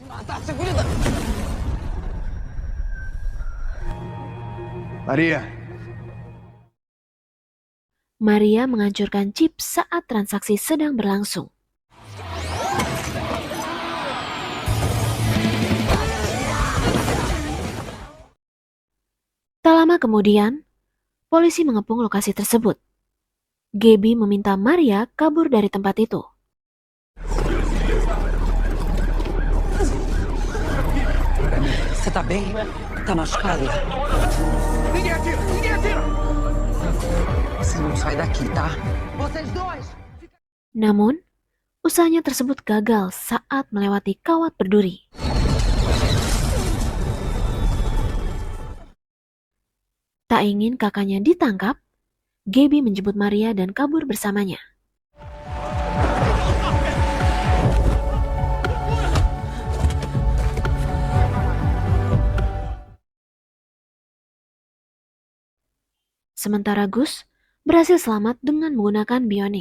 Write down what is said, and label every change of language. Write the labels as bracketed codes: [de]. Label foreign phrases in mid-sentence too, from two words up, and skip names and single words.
[id] Maria menghancurkan chip saat transaksi sedang berlangsung. Tak lama kemudian, polisi mengepung lokasi tersebut. Gaby meminta Maria kabur dari tempat itu. [pt] Você tá bem? Tá machucado? Ninguém atira! Você não sai daqui, tá? Vocês dois! [id] Namun, usahanya tersebut gagal saat melewati kawat berduri. Tak ingin kakaknya ditangkap, Gaby menjemput Maria dan kabur bersamanya. Sementara Gus berhasil selamat dengan menggunakan bionik.